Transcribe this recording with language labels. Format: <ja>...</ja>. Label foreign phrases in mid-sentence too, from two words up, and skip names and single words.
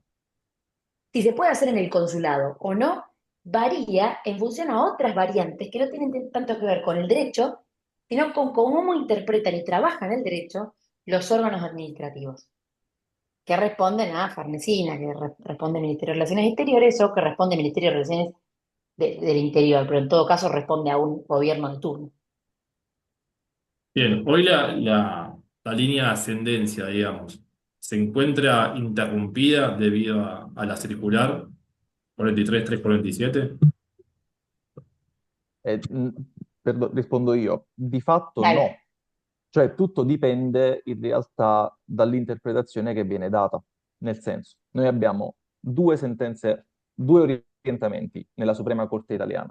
<es>Si se puede hacer en el consulado o no, varía en función a otras variantes que no tienen tanto que ver con el derecho, sino con cómo interpretan y trabajan el derecho los órganos administrativos, que responden a Farnesina, que responde al Ministerio de Relaciones Exteriores o que responde al Ministerio de Relaciones del Interior, pero en todo caso responde a un gobierno de turno. Bien, hoy la línea de ascendencia, digamos, se encuentra interrumpida debido a la circular 43347.</es> <it>mh, rispondo io. Di fatto</it> <es>Dale.</es> <it>no, cioè tutto dipende in realtà dall'interpretazione che viene data. Nel senso, noi abbiamo due sentenze, due orientamenti nella Suprema Corte italiana.</it>